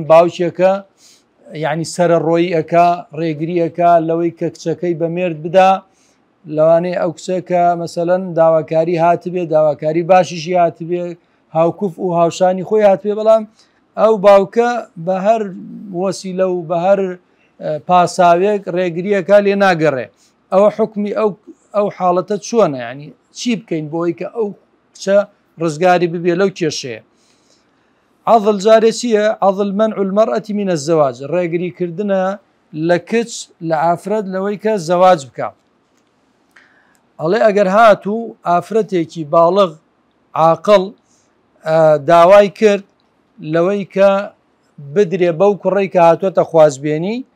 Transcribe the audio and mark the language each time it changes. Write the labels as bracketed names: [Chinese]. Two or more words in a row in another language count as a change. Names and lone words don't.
[Central Kurdish] باوکێکە یعنی سرە ڕۆیی ئەکا ڕێگریەکە لەوەی کە کچەکەی بەمێرد بدا لەوانەیە ئەو کچەکە مەسەلەن داواکاری هاتبێ داواکاری باشیشی هاتبێ هاوکوف و هاوشانی خۆی هاتبێ بەڵام ئەو باوکە بە هەر وەسیلە و بە هەر پاساوێک ڕێگریەکە لێ ناگەڕێ ئەوە حکمی ئەو حاڵەتە چۆنە ینی چی بکەین بۆی کە ئەو کچە ڕزگاری ببێ لەو کێشەیە. عضل جارێ چییە؟ [Arabic] عضل منع المرأة من الزواج [Central Kurdish] ڕێگریکردنە لە کچ لە ئافرەت لەوەی کە زەواج بکە. ئەڵێ ئەگەر هاتوو ئافرەتێکی باڵغ عاقڵ داوای کرد لەوەی کە بدرێ بەو کوڕی کە هاتووەتە خوازبێنی